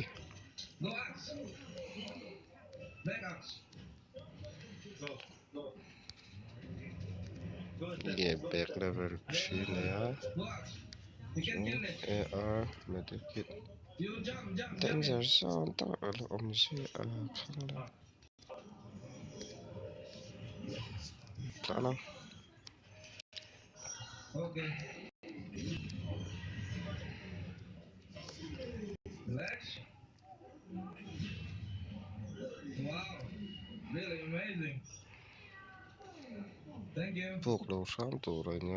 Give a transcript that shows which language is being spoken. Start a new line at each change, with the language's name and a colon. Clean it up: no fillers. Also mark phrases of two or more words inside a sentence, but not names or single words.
English: Go Axe. Back Axe. Get back level machine ya. Go Axe. You can So kill this. AR medikit. You jump, jump, jump Danger in.
Mizo: zone tak om si kan Sana.
English: Okay. Relax. Wow. Really amazing. Thank you.
Thai: พวกเราสามตัวเลยง่าย